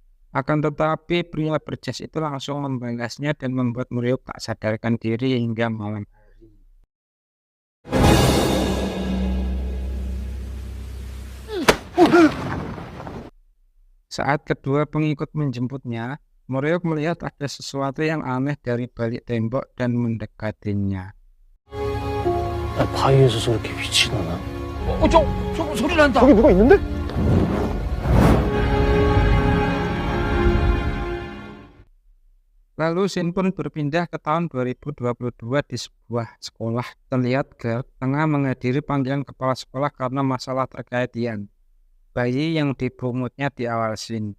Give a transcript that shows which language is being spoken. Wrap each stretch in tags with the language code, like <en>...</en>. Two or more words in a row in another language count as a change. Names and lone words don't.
<id>Akan tetapi pria berjas itu langsung membalasnya dan membuat Muryuk tak sadarkan diri hingga malam hari. Saat kedua pengikut menjemputnya, Muryuk melihat ada sesuatu yang aneh dari balik tembok dan mendekatinya.</id> <ko>바위에서 저렇게 빛이 나나? 저거 소리 난다. 저기 누가 있는데?</ko> <id>Lalu scene pun berpindah ke tahun 2022 di sebuah sekolah. Terlihat Gert tengah menghadiri panggilan kepala sekolah karena masalah terkait Ian, bayi yang dibungutnya di awal scene.</id>